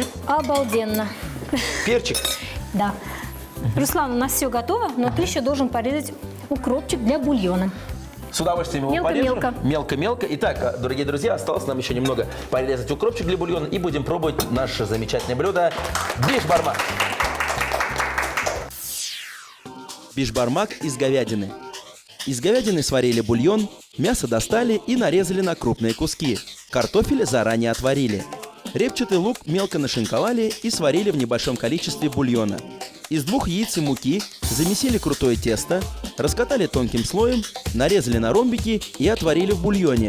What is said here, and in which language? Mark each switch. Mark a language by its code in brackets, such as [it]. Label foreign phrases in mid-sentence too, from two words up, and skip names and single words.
[ru] Обалденно. Перчик. Да. Руслан, у нас все готово, но ты еще должен порезать укропчик для бульона. С удовольствием его Мелко-мелко. порежем. Мелко-мелко. Итак, дорогие друзья, осталось нам еще немного порезать укропчик для бульона. И будем пробовать наше замечательное блюдо биш-бармак. Бишбармак из говядины. Из говядины сварили бульон, мясо достали и нарезали на крупные куски. Картофель заранее отварили. Репчатый лук мелко нашинковали и сварили в небольшом количестве бульона. Из 2 яиц и муки замесили крутое тесто, раскатали тонким слоем, нарезали на ромбики и отварили в бульоне.